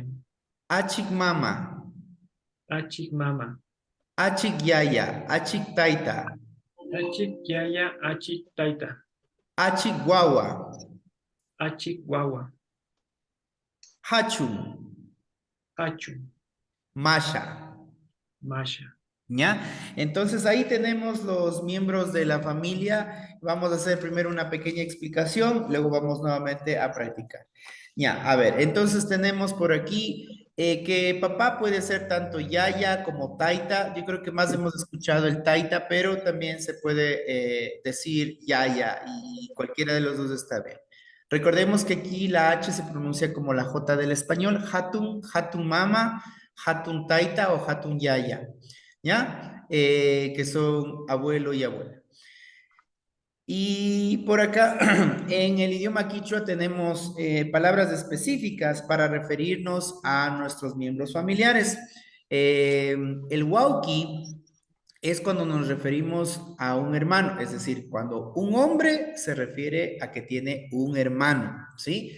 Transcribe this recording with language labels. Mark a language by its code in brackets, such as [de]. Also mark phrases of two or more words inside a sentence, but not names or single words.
[qu] Achik mama. achik mama, Achik yaya. Achik taita. achik yaya, achik taita, Achik guagua. achik guagua, Hachun. hachu, Masha. masha. [es] ¿Ya? Entonces ahí tenemos los miembros de la familia. Vamos a hacer primero una pequeña explicación, luego vamos nuevamente a practicar. Ya, a ver, entonces tenemos por aquí que papá puede ser tanto yaya como taita. Yo creo que más hemos escuchado el taita, pero también se puede decir yaya y cualquiera de los dos está bien. Recordemos que aquí la H se pronuncia como la J del español, [qu] hatun, hatun mama, hatun taita o hatun yaya. [es] ¿Ya? Que son abuelo y abuela. Y por acá, en el idioma quichua tenemos palabras específicas para referirnos a nuestros miembros familiares. El wauki es cuando nos referimos a un hermano, es decir, cuando un hombre se refiere a que tiene un hermano, ¿sí?